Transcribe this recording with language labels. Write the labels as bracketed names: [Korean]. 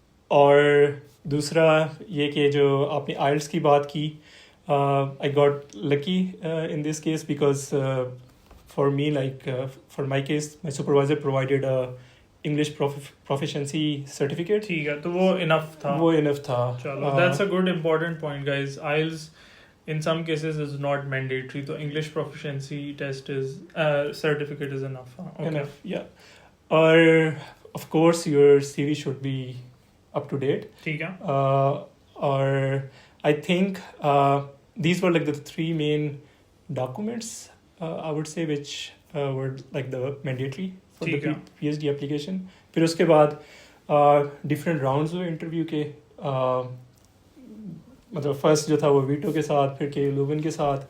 [Urdu] اور دوسرا یہ کہ جو آپ نے آئلس کی بات کی، [English] I got lucky in this case because for me like for my case my supervisor provided English proficiency certificate. [Urdu] ٹھیک ہے، تو وہ انف تھا. [English] چلو that's a good important point guys. IELTS in some cases is not mandatory, so English proficiency test is certificate is enough. Okay. Enough, yeah. Or of course your CV should be up to date. [Urdu] ٹھیک ہے. [English] Or I think these were like the 3 main documents I would say which were like the mandatory for the PhD application. [Urdu] پھر اس کے بعد [English] different rounds [Urdu] ہوئے interview کے. مطلب first جو تھا وہ ویٹو کے ساتھ، پھر کے لیون کے ساتھ.